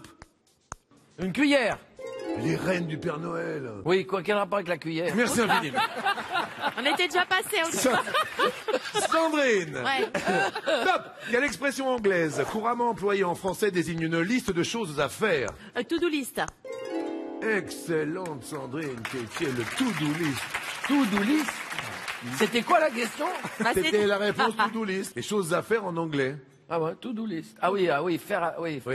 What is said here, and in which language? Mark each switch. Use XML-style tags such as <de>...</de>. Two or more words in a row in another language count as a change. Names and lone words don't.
<fr>Une cuillère. Les reines du Père Noël. Oui, quoi, quel rapport avec la cuillère? Merci infiniment. On était déjà passé. Sandrine. Ouais. Top! Quelle expression anglaise, couramment employée en français, désigne une liste de choses à faire?</fr> <en>To-do list.</en> <fr>Excellente Sandrine, qui est le</fr> <en>to-do list. To-do list.</en> <fr>C'était quoi la question? Bah, C'était la réponse</fr> <en>to-do list.</en> <fr>Les choses à faire en anglais. Ah ouais,</fr> <en>to-do list.</en> <fr>Ah oui, faire, oui, Oui.</fr>